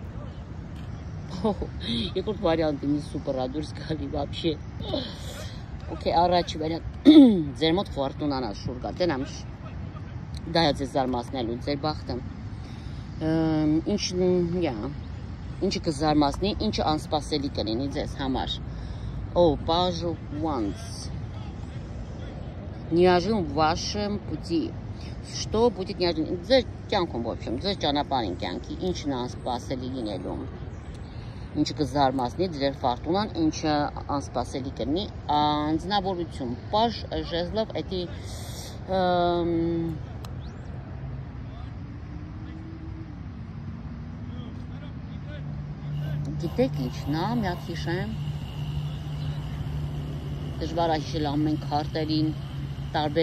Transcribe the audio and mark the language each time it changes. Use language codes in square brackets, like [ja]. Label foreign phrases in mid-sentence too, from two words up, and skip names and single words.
[hy] երկրորդ վարիանտը ինձ սուպեր է դուրս գալի вообще, օքեյ, առաջի վարիանտ, ձեր մոտ ֆորտունան է շուր գա, դենամ, դա է ձեզ զարմացնելու, ձեր բախտը, ինչը կզարմացնի, ինչը անսպասելի կլինի ձեզ համար, [en] page of wands, [ru] неожиданно в вашем пути. Что будет неожиданно? [hy] Ձեր կյանքում, [ru] в общем, [hy] ձեր ճանապարհին կյանքի, ինչն է անսպասելի լինելու, ինչը կզարմացնի ձեր ֆորտունան, ինչը անսպասելի կլինի, անձնավորություն, page ժեզլով, էդի գիտեք ինչն է, մի հատ հիշեմ, դժվար է հիշել ամեն քարտերին, տարբեր